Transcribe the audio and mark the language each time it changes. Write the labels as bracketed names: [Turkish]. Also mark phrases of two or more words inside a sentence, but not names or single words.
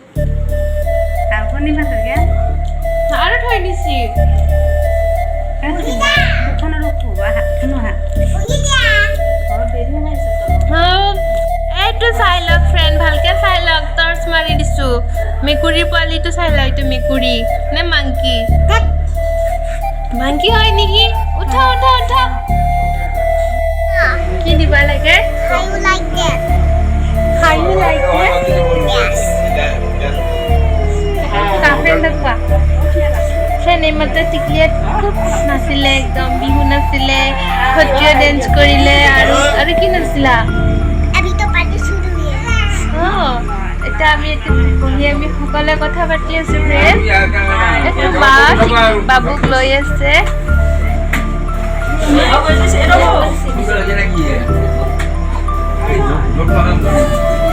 [Assamese] আৰু থৈ দিছি এইটো চাই লওক ফ্ৰেণ্ড ভালকে চাই লওক টৰ্চ মাৰি দিছোঁ মেকুৰীৰ পোৱালিটো চাই লওক এইটো মেকুৰী নে মাংকি মাংকি হয় নেকি উঠা উঠা উঠা কি দিবা লাগে [English] How you like that? How you like it? Yes. [Assamese] ফ্ৰেণ্ডক কোৱা ফ্ৰেণ্ড এইমাত্ৰ টিকলিয়ে খুব নাছিলে একদম বিহু নাছিলে সত্ৰীয়া ডেন্স কৰিলে আৰু কি নাছিলা [Hindi] अभी तो पार्टी शुरू हुई है [Assamese] অঁ এতিয়া আমি বহি আমি সকলোৱে কথা পাতি আছোঁ ফ্ৰেণ্ড এইটো মাক বাবুক লৈ আছে [Indonesian] Apa sih? Apa sih? Bukan lagi ya. Lupa kan?